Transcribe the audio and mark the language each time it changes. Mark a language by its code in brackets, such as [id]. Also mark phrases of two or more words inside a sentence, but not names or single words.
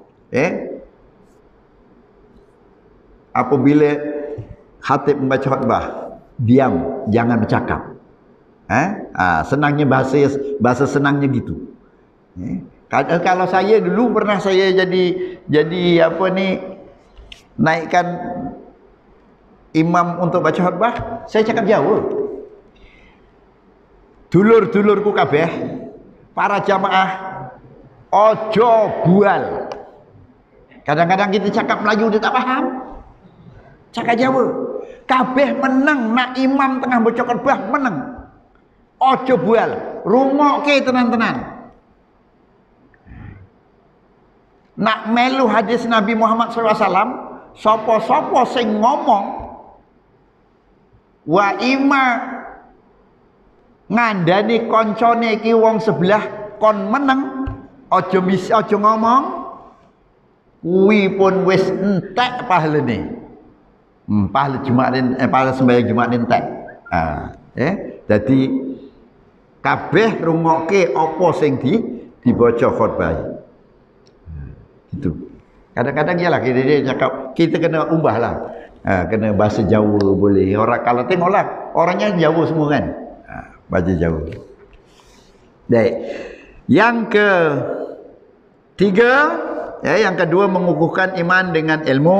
[ms] Apabila khatib membaca khutbah, diam, jangan bercakap. Senangnya bahasa senangnya gitu. Kalau saya dulu pernah saya jadi apa ni, naikkan imam untuk baca khutbah, saya cakap Jawa. [jv] Dulur-dulurku kabeh, para jamaah, ojo bual. [ms] Kadang-kadang kita cakap Melayu dia tak faham, cakap Jawa. [jv] Kabeh menang, [ms] nak imam tengah baca khutbah menang. [jv] Ojo bual, rungokke tenan-tenan. Nak melu hadis Nabi Muhammad SAW, sopo-sopo sing ngomong wa ima ngandani koncone iki wong sebelah kon meneng, ojo ngomong, kuwi pun wis entek pahalane. Pahala pahala sembahyang Jumat entek. Jadi kabeh rungokke apa sing dibaca khutbah. [ms] Gitu. Kadang-kadang ya lah dia cakap, kita kena ubah lah, kena bahasa Jawa boleh. Orang kalau tengoklah orangnya Jawa semua kan, bahasa Jawa. Baik. Yang ketiga, yang kedua mengukuhkan iman dengan ilmu.